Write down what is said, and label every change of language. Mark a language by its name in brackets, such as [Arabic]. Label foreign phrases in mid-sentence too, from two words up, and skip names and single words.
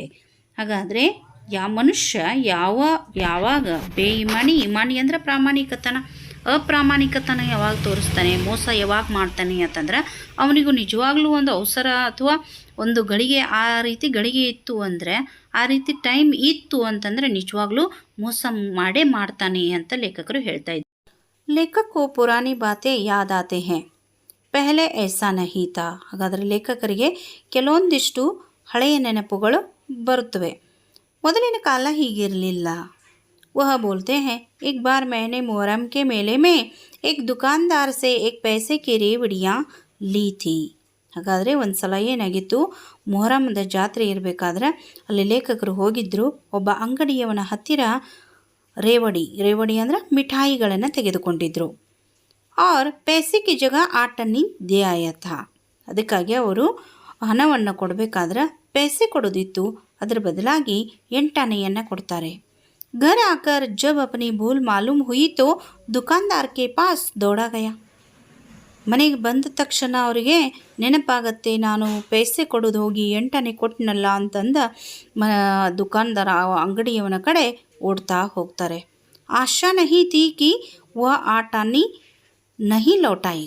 [Kannada] ಹಾಗಾದರೆ ಮನುಷ್ಯ ಯಾವಾಗ ಇಮಾನಿ ಅಂದರೆ ಅಪ್ರಾಮಾಣಿಕತನ ಯಾವಾಗ ತೋರಿಸ್ತಾನೆ, ಮೋಸ ಯಾವಾಗ ಮಾಡ್ತಾನೆ ಅಂತಂದ್ರೆ ಅವನಿಗೂ ನಿಜವಾಗ್ಲೂ ಒಂದು ಅವಸರ ಅಥವಾ ಒಂದು ಗಳಿಗೆ ಆ ರೀತಿ ಗಳಿಗೆ ಇತ್ತು ಅಂದರೆ ಆ ರೀತಿ ಟೈಮ್ ಇತ್ತು ಅಂತಂದರೆ ನಿಜವಾಗ್ಲೂ ಮೋಸ ಮಾಡೇ ಮಾಡ್ತಾನೆ ಅಂತ ಲೇಖಕರು ಹೇಳ್ತಾ ಇದ್ದಾರೆ. [Hindi] ಲೇಖಕರು पुरानी बातें याद आती हैं पहले ऐसा नहीं था. [Kannada] ಹಾಗಾದರೆ ಲೇಖಕರಿಗೆ ಕೆಲವೊಂದಿಷ್ಟು ಹಳೆಯ ನೆನಪುಗಳು ಬರುತ್ತವೆ. ಮೊದಲಿನ ಕಾಲ ಹೀಗಿರಲಿಲ್ಲ. [Hindi] वह बोलते हैं एक बार मैंने मुहर्रम के मेले में एक दुकानदार से एक पैसे की रेवड़ियाँ ली थी. [Kannada] ಹಾಗಾದರೆ ಒಂದು ಸಲ ಏನಾಗಿತ್ತು, ಮೊಹರಮದ ಜಾತ್ರೆ ಇರಬೇಕಾದ್ರೆ ಅಲ್ಲಿ ಲೇಖಕರು ಹೋಗಿದ್ದರು. ಒಬ್ಬ ಅಂಗಡಿಯವನ ಹತ್ತಿರ ರೇವಡಿ ಅಂದರೆ ಮಿಠಾಯಿಗಳನ್ನು ತೆಗೆದುಕೊಂಡಿದ್ದರು. [Hindi] और पैसे की जगह 8 आने दे आया था. [Kannada] ಅದಕ್ಕಾಗಿ ಅವರು ಹಣವನ್ನು ಕೊಡಬೇಕಾದ್ರೆ पैसे ಕೊಡೋದಿತ್ತು, ಅದರ ಬದಲಾಗಿ 8 ಆನೆಯನ್ನು ಕೊಡ್ತಾರೆ. [Hindi] घर आकर जब अपनी भूल मालूम हुई तो दुकानदार के पास दौड़ा गया. [Kannada] ಮನೆಗೆ ಬಂದ ತಕ್ಷಣ ಅವರಿಗೆ ನೆನಪಾಗತ್ತೆ, ನಾನು ಪೈಸೆ ಕೊಡೋದು ಹೋಗಿ 8 ಆನೆ ಕೊಟ್ಟನಲ್ಲ ಅಂತಂದ ದುಕಾನ್ದಾರ ಅಂಗಡಿಯವನ ಕಡೆ ಓಡ್ತಾ ಹೋಗ್ತಾರೆ. [Hindi] आशा नहीं थी कि वह 8 आने नहीं लौटाएगा.